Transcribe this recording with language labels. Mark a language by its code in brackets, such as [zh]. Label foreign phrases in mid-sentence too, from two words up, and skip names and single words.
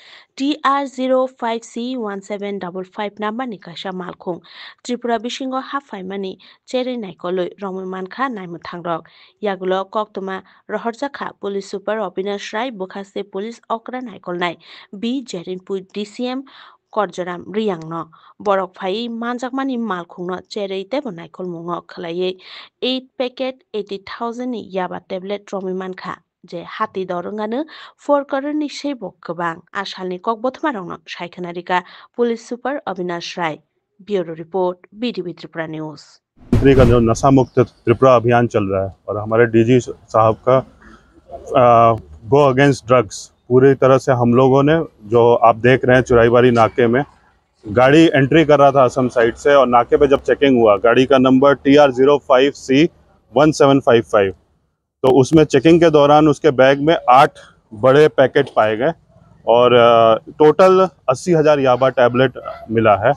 [trp] TR05C1755 নাম্বারনি কাইসা মালখং ত্রিপুরা বিসিংগ হাফাইমানি চেরে নাইকলই রমইমানখা নাইমুথাং রক ইয়াগুলো কক্তমা রহরজাখা [en] police super [trp] অবিনাশ রায় বুখাসে পুলিশ অকরা নাইকলনাই বি জেরিনপুর DCM করজরাম রিয়াংন বরক ফাই মানজাকমানি মালখুংন চেরেই তেব নাইকল মুঙ খলাইয়ে 8 প্যাকেট 80,000 नि याबा टेबलेट रमिमानखा जे हाती दरंगानो 4 करोड़नि सेबक गोबां आसालनि ककबथमारावनो सायखनारिका [en] police super [trp] अविनाश राय [en] bureau report [trp] बीटीवी त्रिपुरा न्यूज। [hi] का जो नशा मुक्त त्रिपुरा अभियान चल रहा है और हमारे DG साहब का [en] go against drugs [hi] पूरी तरह से हम लोगों ने, जो आप देख रहे हैं चुराईबाड़ी नाके में गाड़ी एंट्री कर रहा था असम साइड से, और नाके पे जब चेकिंग हुआ गाड़ी का नंबर TR05C1755, तो उसमें चेकिंग के दौरान उसके बैग में 8 बड़े पैकेट पाए गए और टोटल 80,000 याबा टैबलेट मिला है।